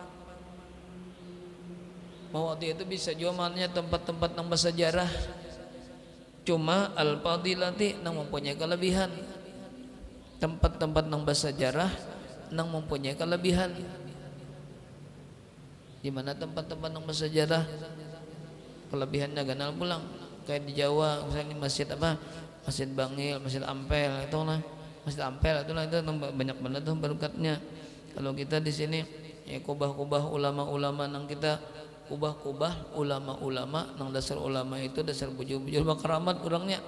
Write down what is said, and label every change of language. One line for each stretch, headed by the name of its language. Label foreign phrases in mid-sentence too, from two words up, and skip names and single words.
Indonesian: Mawadi' itu bisa juga maknanya tempat-tempat yang bersejarah, cuma al-fadilati yang mempunyai kelebihan. Tempat-tempat yang bersejarah yang mempunyai kelebihan.
Banjar: Di mana tempat-tempat yang bersejarah kelebihannya ganal pulang.
Indonesian: Kayak di Jawa misalnya masjid apa, Masjid Bangil, Masjid Ampel, itu lah Masjid Ampel itu banyak banget tuh berkatnya.
Banjar: Kalau kita di sini ya kubah-kubah ulama-ulama nang kita kubah-kubah ulama-ulama nang dasar ulama itu dasar bujur-bujur bakaramat orangnya.